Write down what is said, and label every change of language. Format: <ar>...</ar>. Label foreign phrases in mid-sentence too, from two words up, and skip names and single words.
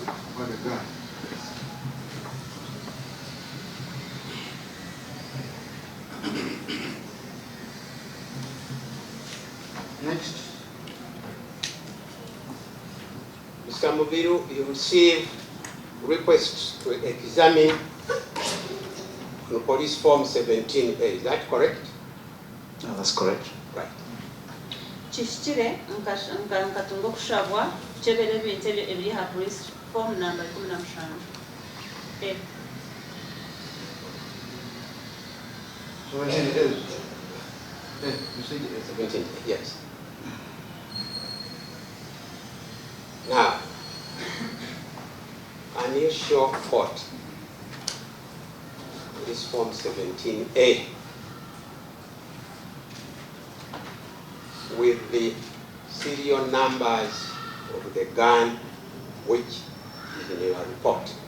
<en>But the gun. Next. Mr. Mubiru, you receive requests to examine the police form 17A. Is that correct? No, that's correct. Right.</en> <nyn>Chishire nkatunga kushabwa chebere ebintu ebiri ha</nyn> <en>police form number 15. So it is. You say it is. 17A, yes. Now, can you show court this form 17A with the serial numbers of the gun which is in your report?</en>